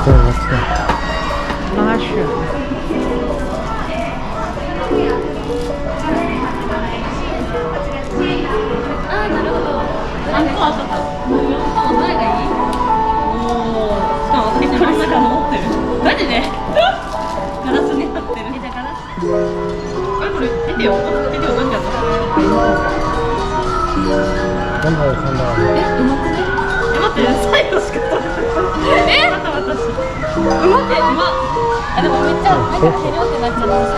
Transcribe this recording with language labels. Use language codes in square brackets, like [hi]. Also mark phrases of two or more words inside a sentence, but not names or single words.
[zh] 对，我知道。让他选。 [ja] あ、なるほど。あ、そうそうそう。どれがいい？おお。しかも私これの中持ってる。マジで？ガラスになってる。じゃあガラス。あ、これビデオどんじゃった？ [zh] 看到了，看到了。 [ja] うまくね？待って、最後しか撮れない。えまた私うまくない？うまっ。あ、でもめっちゃ目がヘリョってなっちゃったさ。